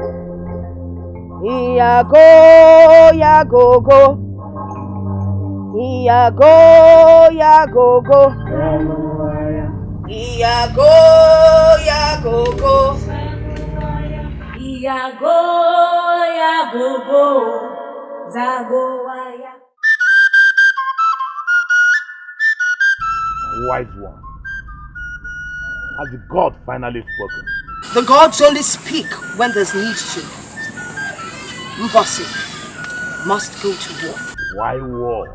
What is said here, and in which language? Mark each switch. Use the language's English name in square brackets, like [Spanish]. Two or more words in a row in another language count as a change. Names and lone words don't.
[English] Yago, yago, go. Yago, yago, go. Yago, yago, go. Yago, yago, go. Zagoaya. Wise one. Has the God finally spoken? The gods only speak when there's need to. Mbosi must go to war. Why war?